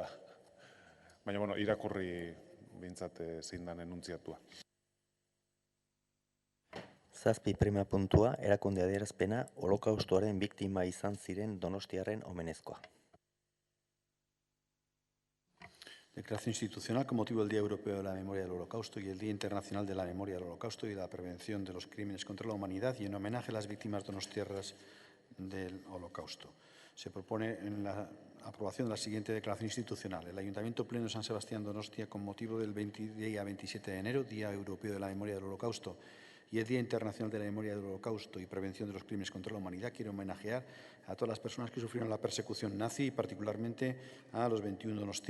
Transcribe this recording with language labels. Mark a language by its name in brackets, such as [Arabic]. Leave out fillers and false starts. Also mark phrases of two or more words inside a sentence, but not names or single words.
[Basque] Baina, bueno, irakurri bintzat zein dan enuntziatua. Zazpi prima puntua erakunde adierazpena holokaustoaren biktima izan ziren donostiarren omenezkoa. [Spanish] Declaración institucional con motivo del Día Europeo de la Memoria del Holocausto y el Día Internacional de la Memoria del Holocausto y la Prevención de los Crímenes contra la Humanidad y en homenaje a las víctimas donostiarras del Holocausto. Se propone en la aprobación de la siguiente declaración institucional. El Ayuntamiento Pleno de San Sebastián Donostia, con motivo del día 27 de enero, Día Europeo de la Memoria del Holocausto, y el Día Internacional de la Memoria del Holocausto y Prevención de los Crímenes contra la Humanidad, quiere homenajear a todas las personas que sufrieron la persecución nazi y particularmente a los 21 donostiarras.